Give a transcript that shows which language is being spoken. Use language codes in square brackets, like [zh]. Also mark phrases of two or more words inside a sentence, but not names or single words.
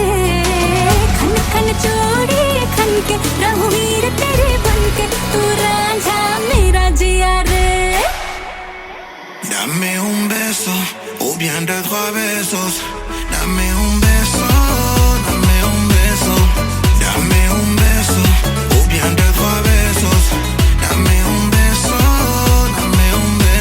[hi] खन खन चूड़ी खन के, रहूं हीर तेरे बन के, तू रांझा मेरा जिया रे। [es] Dame un beso, o bien 2, 3 besos. Dame un beso, dame un beso. Dame un beso, o bien 2, 3 besos. Dame un beso, dame un